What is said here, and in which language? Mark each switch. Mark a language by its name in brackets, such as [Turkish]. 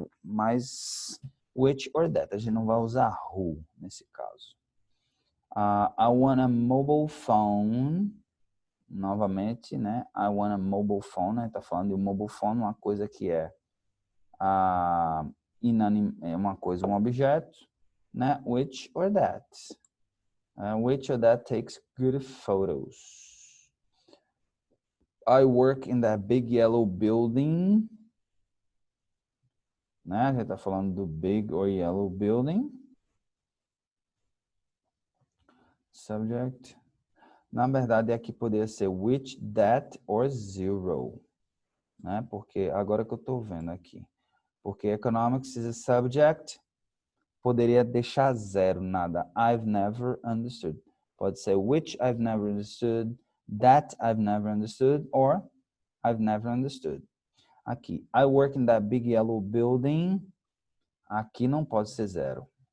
[Portuguese] Mas [English] which or that. [Portuguese] A gente não vai usar who nesse caso. [English] I want a mobile phone. [Portuguese] Novamente, né? [English] I want a mobile phone. [Portuguese] Né? Tá falando de um mobile phone, uma coisa que é uma coisa, um objeto, né? [English] Which or that. Which or that takes good photos. I work in that big yellow building. [Portuguese] Né? A gente está falando do [English] big or yellow building. Subject. [Portuguese] Na verdade, aqui poderia ser [English] which, that or zero. [Portuguese] Né? Porque agora que eu estou vendo aqui. Porque [English] economics is a subject. [Portuguese] Poderia deixar zero, nada. [English] I've never understood. [Portuguese] Pode ser [English] which I've never understood, that I've never understood, or I've never understood. [Portuguese] Aqui, [English] I work in that big yellow building. [Portuguese] Aqui não pode ser zero.